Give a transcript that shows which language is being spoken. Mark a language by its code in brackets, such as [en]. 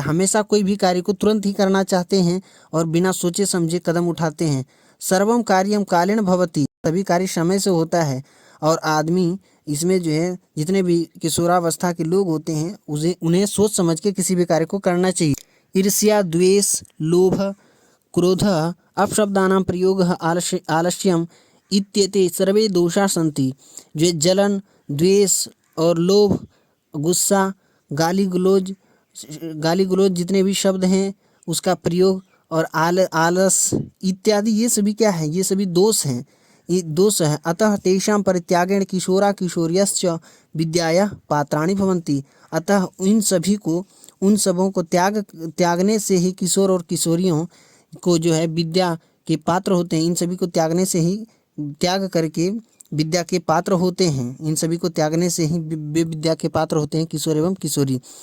[hi] हमेशा कोई भी कार्य को तुरंत ही करना चाहते हैं और बिना सोचे समझे कदम उठाते हैं। [sa] सर्वम कार्यम कालेन भवति, [hi] सभी कार्य समय से होता है। और आदमी इसमें जो है जितने भी किशोरावस्था के लोग होते हैं उन्हें सोच समझ के किसी भी कार्य को करना चाहिए। [sa] ईर्ष्या, द्वेष, लोभ, क्रोध, अपशब्दानां प्रयोगः, आलस्यम इत्येते सर्वे दोषाः सन्ति। [hi] जो जलन, द्वेष और लोभ, गुस्सा, गाली गलौज जितने भी शब्द हैं उसका प्रयोग और आलस इत्यादि, ये सभी क्या है, ये सभी दोष हैं, ये दोष है। [sa] अतः तेषां परित्यागेन किशोरा किशोर्यश्च विद्यायाः पात्राणि भवन्ति। [hi] अतः उन सबों को त्यागने से ही किशोर और किशोरियों को जो है विद्या के पात्र होते हैं। इन सभी को त्यागने से ही, त्याग करके विद्या के पात्र होते हैं। इन सभी को त्यागने से ही वे विद्या के पात्र होते हैं, किशोर एवं किशोरी।